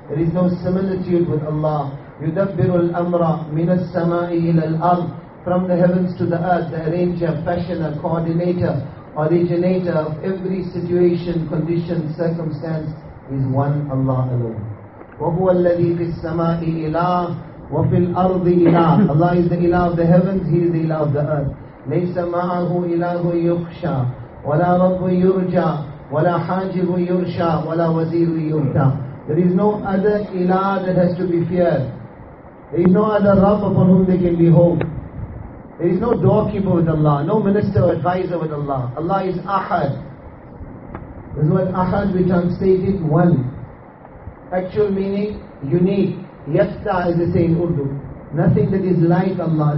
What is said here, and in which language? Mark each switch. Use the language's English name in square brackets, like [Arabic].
[English] There is no similitude with Allah. [Arabic] يُدَبِّرُ الْأَمْرَ مِنَ السَّمَاءِ إِلَى الْأَرْضِ [English] From the heavens to the earth, the arranger, fashioner, coordinator, originator of every situation, condition, circumstance is one Allah alone. [Arabic] وَهُوَ الَّذِي فِي السَّمَاءِ إِلَهِ وَفِي الْأَرْضِ إِلَهِ [English] Allah is the ilah of the heavens, He is the ilah of the earth. [Arabic] لَيْسَ مَعَهُ إِلَهُ يُخْشَى وَلَا رَبُّ يُرْجَى وَلَا حَاجِبُ يُرْشَى وَلَا وَزِيرُ يُرْتَى [English] There is no other ilah that has to be feared. There is no other Rabb upon whom they can be hope. There is no doorkeeper with Allah, no minister or advisor with Allah. Allah is Ahad. This word Ahad, which translated one. Actual meaning, unique. Yafta, as they say in Urdu. Nothing that is like Allah.